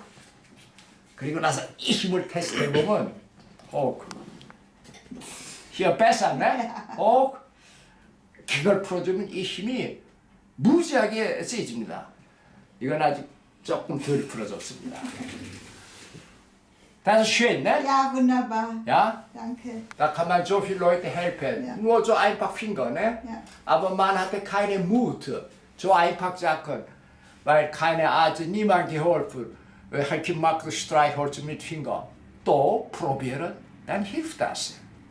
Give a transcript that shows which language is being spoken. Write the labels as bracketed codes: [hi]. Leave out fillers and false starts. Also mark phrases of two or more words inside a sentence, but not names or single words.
[ko] 그리고 나서 이 힘을 테스트해보면 히어 뺐었네? 그걸 풀어주면 이 힘이 무지하게 세집니다. 이건 아직 조금 덜 풀어졌습니다. [de] Das ist schön, ne? Ja, wunderbar. Ja? Danke. Da kann man so viele Leute helfen. Ja. Nur so einfach Finger, ne? Ja. Aber man hatte keine Mut, so einfach Sachen, weil keine Arzt, niemand geholfen. Halt macht Streichholz mit Finger. Doch probieren, dann hilft das.